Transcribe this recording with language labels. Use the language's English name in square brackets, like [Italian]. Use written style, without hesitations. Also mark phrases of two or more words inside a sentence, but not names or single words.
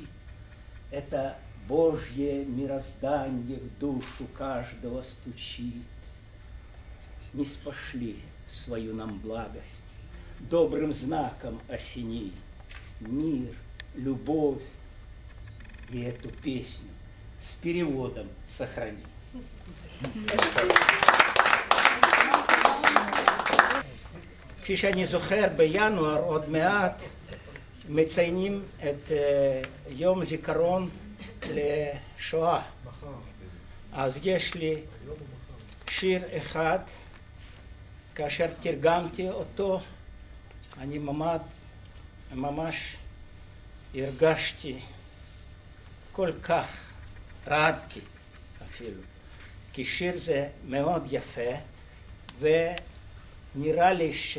[Russian] Это Божье мироздание в душу каждого стучит. Не спошли свою нам благость, добрым знаком осени, мир, любовь, и эту песню с переводом сохрани. [Hebrew] כפי שאני זוכר, בינואר עוד מעט מציינים את יום זיכרון לשואה. אז יש לי שיר אחד, כאשר תרגמתי אותו, אני ממש הרגשתי כל כך, רעדתי אפילו, כי שיר זה מאוד יפה, ונראה לי